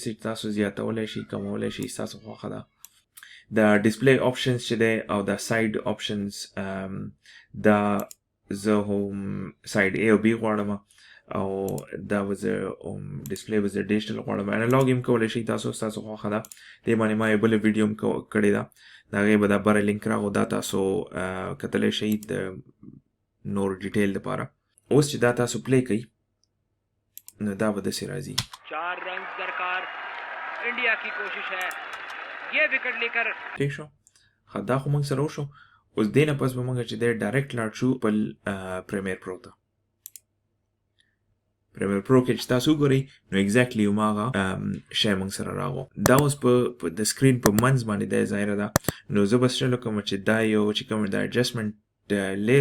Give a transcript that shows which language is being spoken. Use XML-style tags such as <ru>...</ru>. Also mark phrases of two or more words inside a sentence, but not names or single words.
<ps>یې تاسو زیاتولی شئ کمولی شئ ستاسو خوښه ده د</ps> <en>display options</en> <ps>چې دی او دا</ps> <en>side options</en> <ps>دا زه هم سایډ A او B غواړم او دا به زه ډسپلی به زه ډیجیټل غواړم انالاګ هم کولی شئ تاسو ستاسو خوښه ده دې باندې ما یو بله ویډیو هم کړې ده د هغې به دا بره لینک راغو دا تاسو کتلی شئ د نور ډیټیل لپاره اوس چې دا تاسو پلی کوي نو دا به داسې راځي</ps> <ur>4 رنز درکار انډیا کی کوشش ہے یہ وکٹ لے کر</ur> <ps>ٹھیک شو دا خو موږ سره وشو اوس دې نه پس به موږ چې دی ډایرکټ لاړ شو خپل پریمیر پرو ته پریمیر پرو کې چې تاسو وګورئ نو ایګزیکټلی هماغه شی موږ سره راغو دا اوس په د سکرین په منځ باندې دی ظاهره ده نو زه به سټل وکړم چې دا یو چې کوم دا</ps> <en>adjustment layer</en>